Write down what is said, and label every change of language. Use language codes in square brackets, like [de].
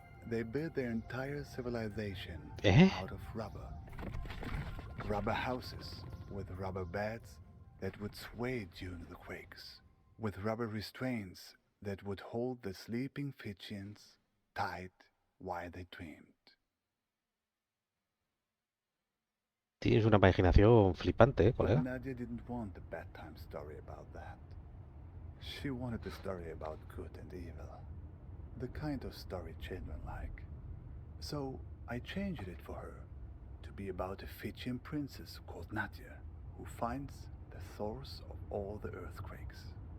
[en] They built their entire civilization out of rubber. Rubber houses with rubber beds that would sway during the quakes, with rubber restraints that would hold the sleeping Fijians tight while they dreamed. [es] Tienes una imaginación flipante, [en] But [es] colega. [en] Nadia didn't want a bedtime story about that. She wanted a story about good and evil, the kind of story children like. So I changed it for her to be about a Fijian princess called Nadia, who finds the source of all the earthquakes.